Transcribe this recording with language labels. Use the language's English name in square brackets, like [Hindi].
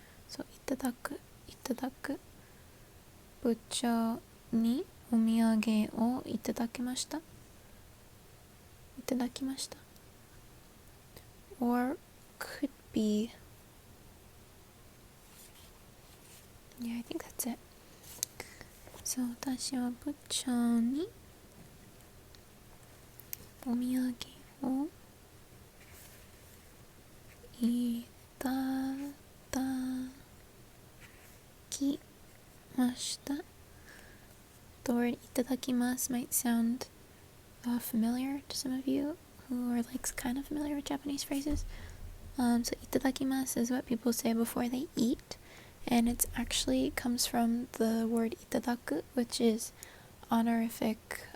[Japanese] So いただく部長にお土産をいただきました。 [English] Or could be, yeah, I think that's it. [Japanese] そう、私は部長にお土産をいただきました。 [English] The word Itadakimasu might sound familiar to some of you who are like kind of familiar with Japanese phrases. So Itadakimasu is what people say before they eat, and it actually comes from the word itadaku, which is honorific.